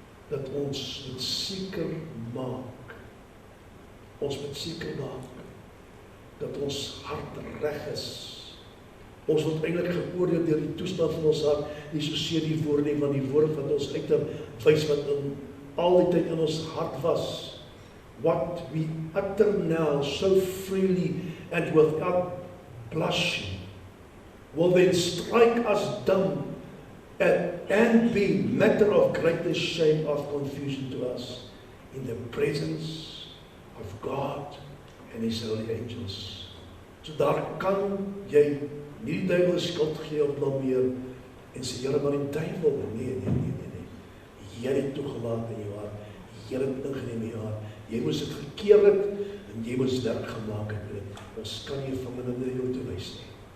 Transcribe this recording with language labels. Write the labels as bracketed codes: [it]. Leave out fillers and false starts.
[af] dat ons moet seker maak, dat ons hart reg is. Ons word eintlik geoordeel deur die toestand van ons hart, nie soseer die woord nie, want die woord wat ons uitwys wat in al die tyd in ons hart was. [en] What we utter now so freely and without blushing will then strike us dumb and be matter of greatest shame of confusion to us in the presence of God and His holy angels. [af] So daar kan jy nie die duiwel skuld gee of blameer en sê, Here, maar die duiwel, nee. Jy het toegelaat in jou hart, jy het ingeneem in jou hart, jy moes dit gekeer het en jy moes werk gemaak het met dit. Ons kan nie van minder jou te wys nie.